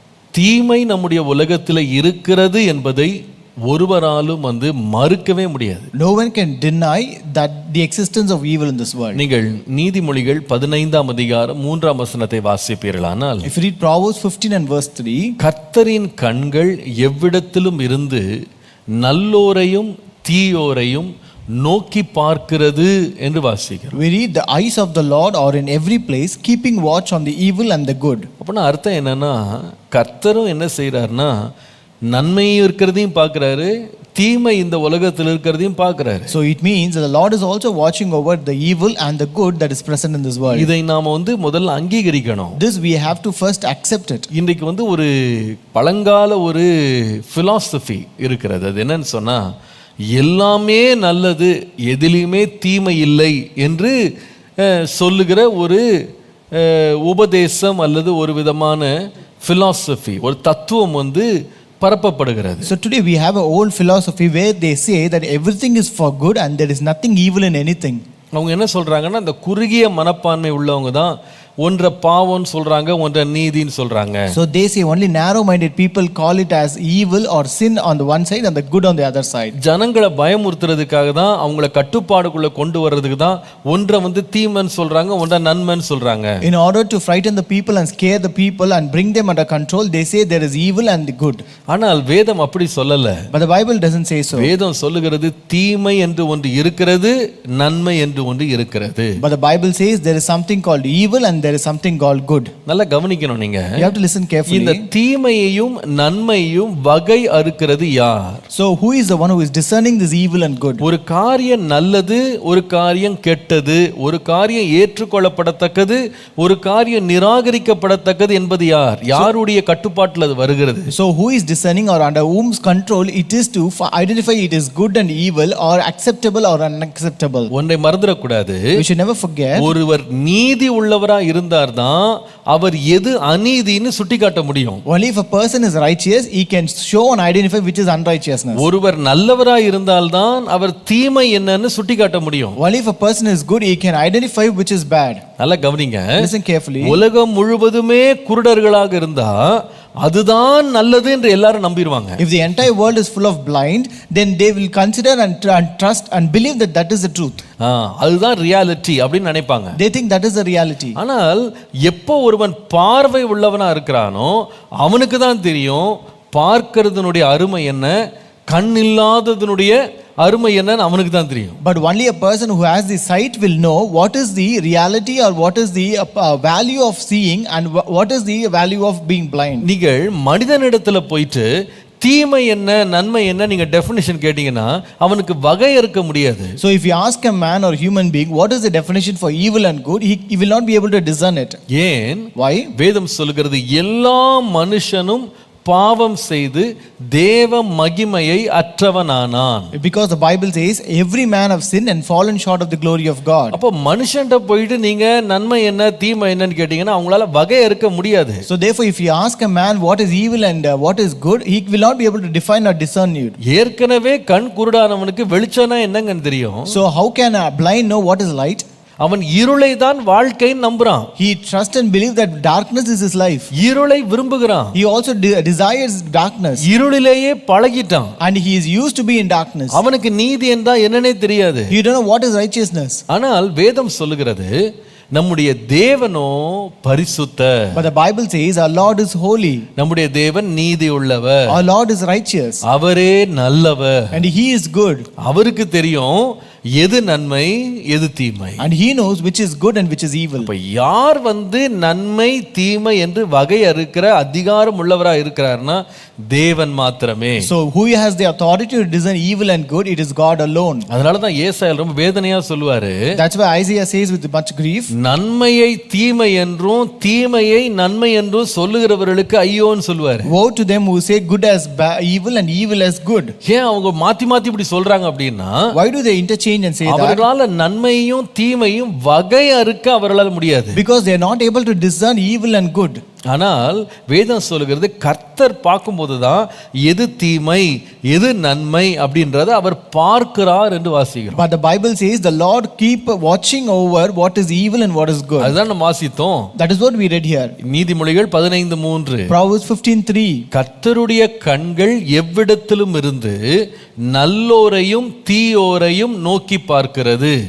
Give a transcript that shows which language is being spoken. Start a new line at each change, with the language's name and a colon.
Tamil: தீமை நம்முடைய உலகத்தில் இருக்கிறது என்பதை ஒருவராலும் மறுக்கவே முடியாது.
English: No one can deny that the existence of evil in this world.
Tamil: நீங்கள் நீதிமொழிகள் 15ஆம் அதிகாரம் 3ஆம் வசனத்தை வாசிப்பீர்களானால்,
English: If you read Proverbs 15 and verse 3,
Tamil: கர்த்தரின் கண்கள் எவ்விடத்திலும் இருந்து நல்லோரையும் தீயோரையும் நோக்கி பார்க்கிறது என்று வாசிக்கிறோம்.
English: we read the eyes of the Lord are in every place, keeping watch on the evil and the good.
Tamil: அப்படின்னா அர்த்தம் என்னன்னா, கர்த்தரும் என்ன செய்யறாருன்னா, நன்மையும் இருக்கிறதையும் பார்க்கிறாரு, தீமை இந்த உலகத்தில் இருக்கிறதையும் பார்க்கிறாரு.
English: So it means that the Lord is also watching over the evil and the good that is present in this world.
Tamil: இதை நாம முதல்ல அங்கீகரிக்கணும்.
English: This we have to first accept it.
Tamil: இன்றைக்கு ஒரு பழங்கால ஒரு philosophy இருக்கிறது. அது என்னன்னு சொன்னா, எல்லாமே நல்லது, எதிலுமே தீமை இல்லை என்று சொல்லுகிற ஒரு உபதேசம் அல்லது ஒரு விதமான philosophy, ஒரு தத்துவம் பரப்பப்படுகிறது.
English: So today we have an old philosophy where they say that everything is for good and there is nothing evil in anything.
Tamil: அவங்க என்ன சொல்றாங்கன்னா, இந்த குறுகிய மனப்பான்மை உள்ளவங்க தான் ஒன்றை பாவம்னு சொல்றாங்க, ஒன்றை நீதின்னு சொல்றாங்க.
English: So they say only narrow-minded people call it as evil or sin on the one side and the good on the other side.
Tamil: ஜனங்களை பயமுறுத்துறதுக்காக தான், அவங்கள கட்டுப்பாடுக்குள்ள கொண்டு வர்றதுக்கு தான் ஒன்றை தீமைன்னு சொல்றாங்க, ஒன்றை நன்மைன்னு சொல்றாங்க.
English: In order to frighten the people and scare the people and bring them under control, they say there is evil and the good.
Tamil: ஆனால் வேதம் அப்படி சொல்லல.
English: But the Bible doesn't say so.
Tamil: வேதம் சொல்லுகிறது, தீமை என்று ஒன்று இருக்கிறது, நன்மை என்று ஒன்று இருக்கிறது.
English: But the Bible says there is something called evil and there is something called good.
Tamil: நல்லா கவனிக்கணும் நீங்க.
English: You have to listen carefully.
Tamil: இந்த தீமையையும் நன்மையையும் வகை அறுக்கிறது யார்?
English: So who is the one who is discerning this evil and good?
Tamil: ஒரு காரியம் நல்லது, ஒரு காரியம் கெட்டது, ஒரு காரியம் ஏற்றுக்கொள்ளப்படத்தக்கது, ஒரு காரியம் நிராகரிக்கப்படத்தக்கது என்பது யார்? யாருடைய கட்டுப்பாட்டில் அது வருகிறது?
English: So who is discerning or under whom's control it is to identify it is good and evil or acceptable or unacceptable?
Tamil: ஒன்றை மறந்துடக்கூடாது.
English: We should never forget.
Tamil: ஒருவர் நீதி உள்ளவராய் இருந்தார்தான் அவர் எது அநீதின்னு சுட்டிக்காட்ட முடியும்.
English: Only if a person is righteous, he can show and identify which is unrighteousness.
Tamil: ஒருவர் நல்லவராய் இருந்தால்தான் அவர் தீமை என்னன்னு சுட்டிக்காட்ட முடியும்.
English: Only if a person is good, he can identify which is bad.
Tamil: நல்லா கவனிங்க.
English: Listen carefully.
Tamil: உலகம் முழுவதுமே குருடர்களாக இருந்தா அதுதான் நல்லது என்று எல்லாரும் நம்பிடுவாங்க.
English: If the entire world is full of blind, then they will consider and trust and believe that that is the truth.
Tamil: அதுதான் ரியாலிட்டி அப்படின்னு நினைப்பாங்க.
English: They think that is the reality.
Tamil: ஆனால் எப்போ ஒருவன் பார்வை உள்ளவனா இருக்கிறானோ அவனுக்கு தான் தெரியும் பார்க்கிறதுனுடைய அருமை என்ன, கண் இல்லாததனுடைய அருமை என்னன்னு அவனுக்கு தான் தெரியும்.
English: But only a person who has the sight will know what is the reality or what is the value of seeing and what is the value of being blind.
Tamil: நீங்கள் மனிதனிடத்துல போயிட்டு தீமை என்ன நன்மை என்ன நீங்க டெஃபினிஷன் கேட்டீங்கன்னா அவனுக்கு வகை இருக்க முடியாது.
English: So if you ask a man or human being what is the definition for evil and good, he will not be able to discern it.
Tamil: ஏன்?
English: Why?
Tamil: வேதம் சொல்கிறது எல்லா மனுஷனும் பாவம் செய்து தேவ மகிமையை அற்றவனானான்.
English: Because the Bible says every man have sinned and fallen short of the glory of God.
Tamil: அப்ப மனுஷன்ட்ட போயிட்டு நீங்க நன்மை என்ன தீமை என்னன்னு கேட்டீங்கன்னா அவங்களால வகை இருக்க முடியாது.
English: So therefore if you ask a man what is evil and what is good, he will not be able to define or discern it.
Tamil: ஏற்கனவே கண் குருடானவனுக்கு வெளிச்சம்னா என்னங்கன்னு தெரியும்.
English: So how can a blind know what is light?
Tamil: அவன் இருளை தான் வாழ்க்கைன்னு நம்புறான்.
English: He trusts and believes that darkness is his life.
Tamil: இருளை விரும்புகிறான்.
English: He also desires darkness.
Tamil: இருளிலேயே பழகிட்டான்.
English: And he is used to be in darkness.
Tamil: அவனுக்கு நீதி என்றா என்னன்னே தெரியாது.
English: You don't know what is righteousness.
Tamil: ஆனால் வேதம் சொல்லுகிறது நம்முடைய தேவனோ பரிசுத்தர்.
English: But the Bible says our Lord is holy.
Tamil: நம்முடைய தேவன் நீதி உள்ளவர்.
English: Our Lord is righteous.
Tamil: அவரே நல்லவர்.
English: And he is good.
Tamil: அவருக்கு தெரியும் எது நன்மை எது தீமை.
English: And he knows which is good and which is evil.
Tamil: இப்ப யார் நன்மை தீமை என்று வகை அறுக்கிற அதிகாரம் உள்ளவரா இருக்கிறார்னா தேவன் மாத்திரமே.
English: So who has the authority to discern evil and good? It is God alone.
Tamil: அதனால தான் ஏசாயா ரொம்ப வேதனையா சொல்லுவாரு.
English: That's why Isaiah says with much grief,
Tamil: நன்மையை தீமை என்றும் தீமையை நன்மை என்றும் சொல்லுகிறவர்களுக்கு ஐயோன்னு சொல்லுவாரு.
English: woe to them who say good as evil and evil as good.
Tamil: ஏன் அவங்க மாத்தி மாத்தி இப்படி சொல்றாங்க அப்படின்னா
English: Why do they interchange and say that?
Tamil: அவர்களால நன்மையும் தீமையும் வகை அறுக்க அவர்களால் முடியாது.
English: Because they are not able to discern evil and good.
Tamil: ஆனால் வேதம் சொல்லுகிறது கர்த்தர் பார்க்கும்போதுதான் எது தீமை எது நன்மை அப்படின்றத அவர் பார்க்கிறார் என்று வாசிக்கிறோம்.
English: But the Bible says the Lord keep watching over what is evil and what is good.
Tamil: அதுதான் நம்ம வாசித்தோம்.
English: That is what we read here.
Tamil: நீதிமொழிகள் 15:3.
English: Proverbs 15:3.
Tamil: கர்த்தருடைய கண்கள் எவ்விடத்திலும் இருந்து நல்லோரையும் தீயோரையும் நோக்கி பார்க்கிறது.